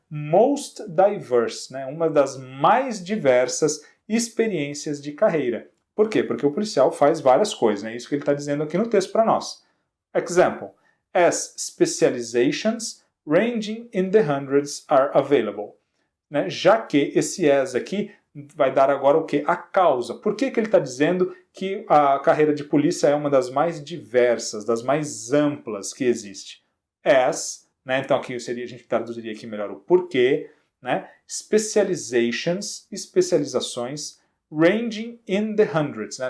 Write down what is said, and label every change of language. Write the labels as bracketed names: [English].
[English] Most diverse, [Portuguese] né? Uma das mais diversas experiências de carreira. Por quê? Porque o policial faz várias coisas, né? Isso que ele está dizendo aqui no texto para nós. [English] Example. As specializations ranging in the hundreds are available. [Portuguese] Né? Já que esse as aqui vai dar agora o quê? A causa. Por que ele está dizendo que a carreira de polícia é uma das mais diversas, das mais amplas que existe? As, né? Então aqui a gente traduziria aqui melhor o porquê, né? [English] Specializations, especializações, ranging in the hundreds. Né?